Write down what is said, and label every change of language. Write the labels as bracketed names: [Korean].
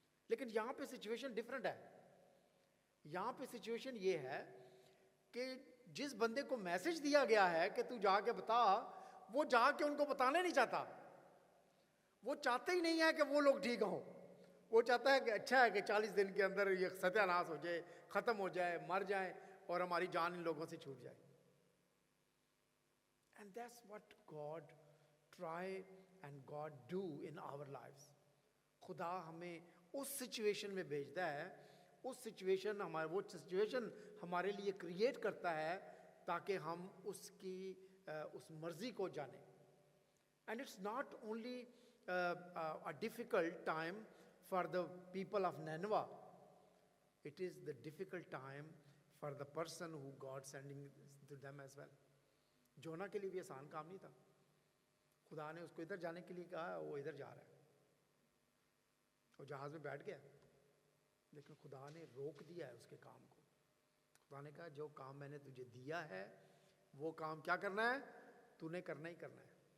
[Hindi] लेकिन यहाँ पे सिचुएशन डिफरेंट है. यहाँ पे सिचुएशन ये है कि जिस बंदे को मैसेज दिया गया है कि तू जाके बता, वो जाके उनको बताना नहीं चाहता. वो चाहते ही नहीं है कि वो लोग ठीक हों. वो चाहता है कि अच्छा है कि 40 दिन के अंदर ये सत्यानाश हो जाए, ख़त्म हो जाए, मर जाए, और हमारी जान इन लोगों से छूट जाए. [English] And that's what God try and God do in our lives. [Hindi] खुदा हमें उस सिचुएशन में भेजता है, उस सिचुएशन हमारे, वो सिचुएशन हमारे लिए क्रिएट करता है ताकि हम उसकी उस मर्जी को जाने. [English] And it's not only a difficult time for the people of Nineveh. It is the difficult time for the person who God sending to them as well. [Hindi] जोना के लिए भी आसान काम नहीं था. खुदा ने उसको इधर जाने के लिए कहा, वो इधर जा रहा है, वो जहाज में बैठ गया, लेकिन खुदा ने रोक दिया है उसके काम को. खुदा ने कहा जो काम मैंने तुझे दिया है वो काम क्या करना है, तूने करना ही करना है.